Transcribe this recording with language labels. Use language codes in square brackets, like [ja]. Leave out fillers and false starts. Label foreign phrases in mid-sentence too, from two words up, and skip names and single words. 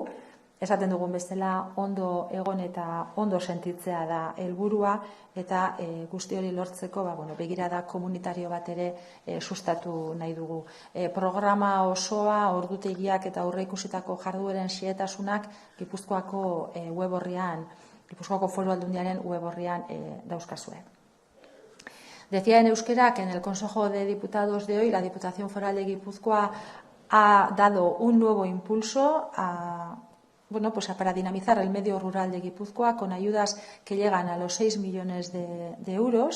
[eu] Esaten dugun bezala ondo egon eta ondo sentitzea da helburua eta guzti hori lortzeko begirada komunitario bat ere sustatu nahi dugu. Programa osoa, ordutegiak eta aurreikusitako jardueren xehetasunak Gipuzkoako web orrian, Gipuzkoako Foru Aldundiaren web orrian dauzkazue. [es] Decía en euskera que en el Consejo de Diputados de hoy la Diputación Foral de Guipúzcoa ha dado un nuevo impulso para dinamizar el medio rural de Guipúzcoa con ayudas que llegan a los 6 millones de euros.